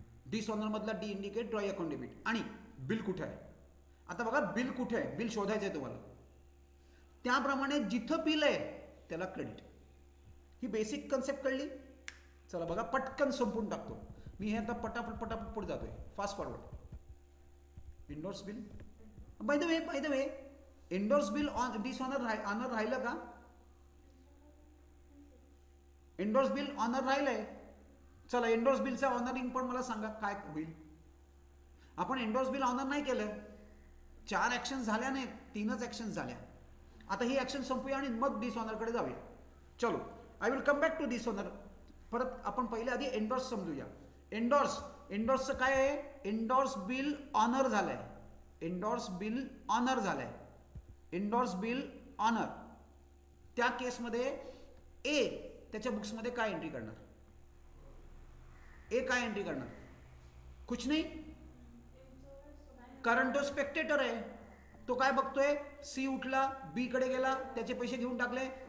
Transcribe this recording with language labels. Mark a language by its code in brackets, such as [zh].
[mr] Dishonour मधला D indicate ड्रॉई account debit. आणि bill कुठे आहे, आता बघा बिल कुठे आहे, बिल शोधायचं आहे तुम्हाला. त्याप्रमाणे जिथं बिल आहे त्याला क्रेडिट. ही बेसिक कन्सेप्ट कळली. चला बघा पटकन संपून टाकतो मी हे. आता पटापट पुढे जातोय, fast forward. Endorse bill, by the way endorse bill on dishonour honour राहिलं का, इंडोर्स बिल ऑनर राहिलंय. चला इंडोर्स बिलचं ऑनरिंग पण मला सांगा काय होईल. आपण इंडोर्स बिल ऑनर नाही केलं, 4 ऍक्शन झाल्या नाहीत, 3च ऍक्शन झाल्या. आता ही ऍक्शन संपूया आणि मग डिसऑनरकडे जाऊया. चलो [en] I will come back to dishonour. [mr] परत आपण पहिले आधी एंडोर्स समजूया. एंडोर्सचं काय आहे, एंडोर्स बिल ऑनर झालंय, एंडोर्स बिल ऑनर झालंय, एंडोर्स बिल ऑनर. त्या केसमध्ये ए त्याच्या बुक्समध्ये काय एंट्री करणार, ए काय एंट्री करणार, कुछ नाही, कारण तो स्पेक्टेटर आहे. तो काय बघतोय, सी उठला, बी कडे गेला, त्याचे पैसे घेऊन टाकले.